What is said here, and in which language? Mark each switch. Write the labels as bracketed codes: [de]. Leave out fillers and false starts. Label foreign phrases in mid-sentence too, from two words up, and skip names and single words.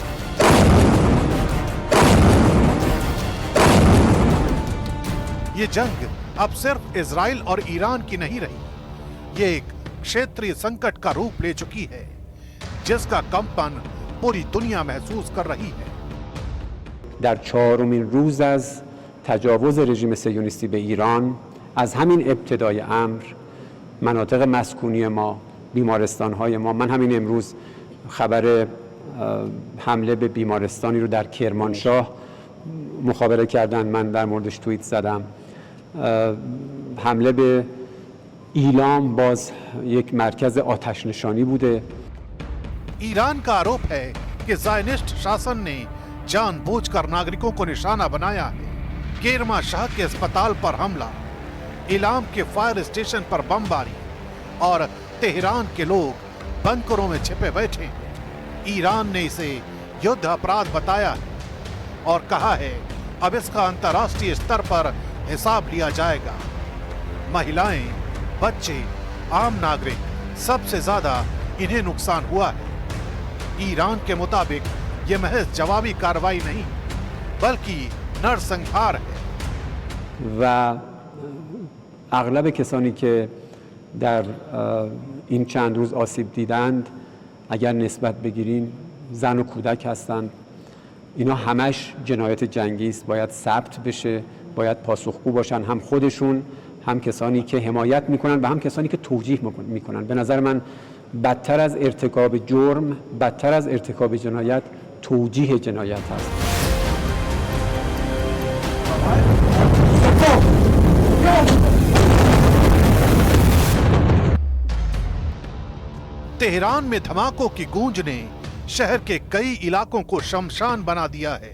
[hi] ये जंग अब सिर्फ इजराइल और ईरान की नहीं रही, ये एक क्षेत्रीय संकट का रूप ले चुकी है, जिसका कंपन पूरी दुनिया महसूस कर रही है। [fa] در چهارمین روز از تجاوز رژیم صهیونیستی به ایران از همین ابتدای امر مناطق مسکونی ما، بیمارستان‌های ما، من همین امروز خبر حمله به بیمارستانی رو در کرمانشاه مخابره کردن، من در موردش توییت زدم. حمله به ایلام باز یک مرکز آتش نشانی بوده. [hi] ईरान का आरोप है कि ज़ायनिस्ट शासन ने जानबूझकर नागरिकों को निशाना बनाया है। केरमा शाह के अस्पताल पर हमला, इलाम के फायर स्टेशन पर बमबारी और तेहरान के लोग बंकरों में छिपे बैठे हैं। ईरान ने इसे युद्ध अपराध बताया है और कहा है अब इसका अंतर्राष्ट्रीय स्तर पर हिसाब लिया जाएगा। महिलाएं, बच्चे, आम नागरिक, सबसे ज्यादा इन्हें नुकसान हुआ है। ईरान के मुताबिक ये महज जवाबी कार्रवाई नहीं बल्कि नरसंहार है। [fa] و اغلب کسانی که در این چند روز آسیب دیدند اگر نسبت بگیریم زن و کودک هستند. اینا همش جنایت جنگی است، باید ثبت بشه، باید پاسخگو باشن، هم خودشون، هم کسانی که حمایت میکنن و هم کسانی که توجیه میکنن. به نظر من بدتر از ارتکاب جرم، بدتر از ارتکاب جنایت توجیه جنایت هست. [hi] तेहरान में धमाकों की गूंज ने शहर के कई इलाकों को शमशान बना दिया है।